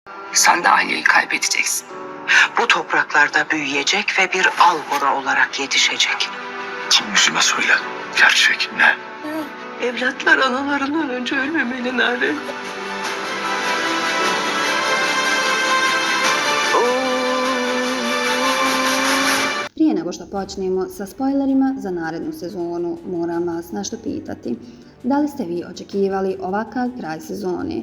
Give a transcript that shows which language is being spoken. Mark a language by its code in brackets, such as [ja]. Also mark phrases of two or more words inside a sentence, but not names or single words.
[tr] Sen de Alya'yı kaybedeceksin. Bu topraklarda büyüyecek ve bir albora olarak yetişecek. Yüzüme söyle. Gerçek ne? Evlatlar analarından önce ölmemeli Nare. [bs] Prije nego što počnemo sa spoilerima za narednu sezonu, moram vas nešto pitati. Da li ste vi očekivali ovakav kraj sezone?